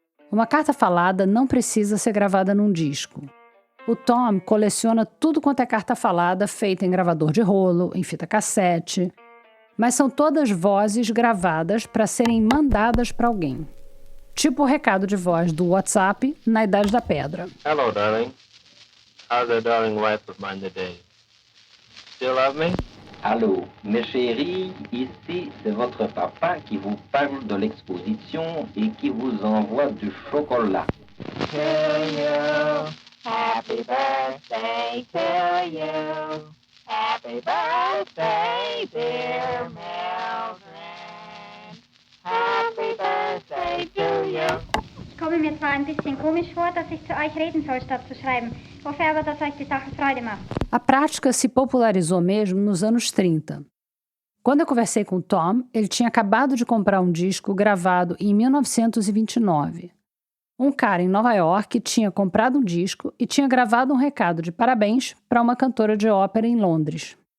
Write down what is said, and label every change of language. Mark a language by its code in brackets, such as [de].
[pt] Uma carta falada não precisa ser gravada num disco. O Tom coleciona tudo quanto é carta falada feita em gravador de rolo, em fita cassete, mas são todas vozes gravadas para serem mandadas para alguém. Tipo o recado de voz do WhatsApp na Idade da Pedra. [en] Hello, darling. How's that darling wife of mine today? Still love me? [fr] Allô, mes chéris, ici c'est votre papa qui vous parle de l'exposition et qui vous envoie du chocolat. [en] To you, happy birthday to you. Happy birthday, dear Mildred. Happy birthday to you. [de] Es komme mir zwar ein bisschen komisch vor, dass ich zu euch reden soll, statt zu schreiben. Ich hoffe aber, dass euch die Sache Freude macht. [pt] A prática se popularizou mesmo nos anos 30. Quando eu conversei com Tom, ele tinha acabado de comprar um disco gravado em 1929. Um cara em Nova York tinha comprado um disco e tinha gravado um recado de parabéns para uma cantora de ópera em Londres.